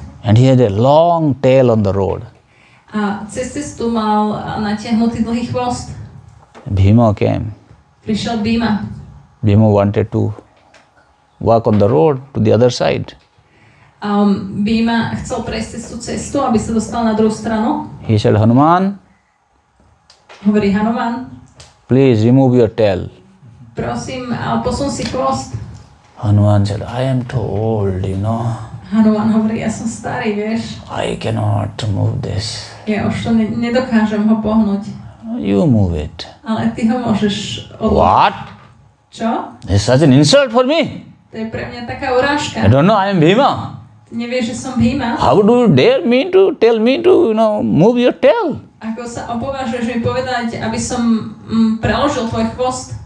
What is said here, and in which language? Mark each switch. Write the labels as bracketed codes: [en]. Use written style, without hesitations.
[en] And he had a long tail on the road. [sk] A cez cestu mal natiahnutý dlhý chvost. [en] Bhima came. [sk] Prišiel Bhima. [en] Bhima wanted to walk on the road to the other side. [sk] Bhima chcel prejsť cez tú cestu, aby sa dostal na druhú stranu. [en] He said, Hanuman, [sk] Hovorí Hanuman, [en] please remove your tail. [sk] prosím, posun si chvost. [en] Hanuman said, I am too old, [sk] Hanuman hovorí, ja som starý, vieš. [en] I cannot move this. [sk] Ja už to nedokážem ho pohnúť. [en] You move it. [sk] Ale ty ho môžeš odložiť. [en] What? [sk] Čo? [en] It's such an insult for me. [sk] To je pre mňa taká urážka. [en] I don't know, I am Bhima. [sk] Ty nevieš, že som Bhima? [en] How do you dare me to tell me to, move your tail? [sk] Ako sa opovážuješ mi povedať, aby som preložil tvoj chvost?